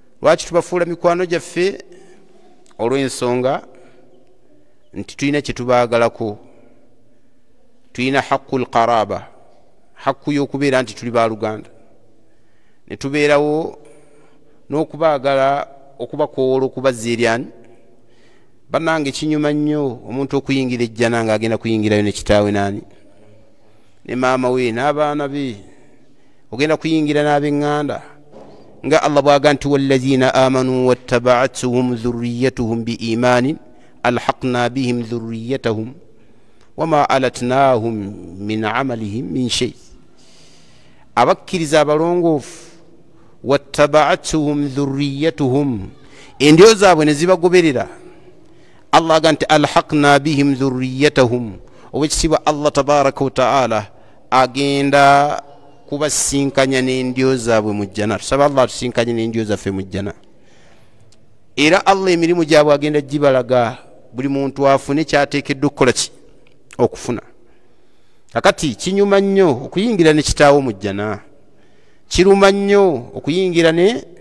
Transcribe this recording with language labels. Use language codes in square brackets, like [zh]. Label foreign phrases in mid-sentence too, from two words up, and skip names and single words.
[lg] lwaki tubafuula mikwano gyaffe olw'ensonga nti tulina kyetubaagalako tulina [ar] حق القرابة [lg] hakku y'okubeera nti tuli baaluganda ne tubeerawo n'okubaagala okubakoola okubazza eryani bannange kinyuma nnyo omuntu okuyingira ejjana ng'agenda kuyingirayo ne kitaawe naani ne maama we n'abaana be ogenda kuyingira n'ab'eŋŋanda nga allah bwaga nti [ar] والذين آمنوا واتبعتهم ذريتهم بإيمان ألحقنا بهم ذريتهم وما ألتناهم من عملهم من شيء [lg] abakkiriza abalongoofu [ar] واتبعتهم ذريتهم [lg] endyo zaabwe ne zibagoberera allah aga nti [ar] ألحقنا بهم ذريتهم [lg] obwekitiibwa [ar] الله تبارك وتعالى [lg] agenda kubasinkanya n'endyo zaabwe mu jjana tusaba allah atusinkanye n'endyo zaffe mu jjana era allah emirimu gyabwe agenda gibalaga buli muntu afune kyateekeddwa okukola ki okufuna kakati kinyuma nnyo okuyingira ne kitaawo mu jjana kiruma nnyo okuyingira ne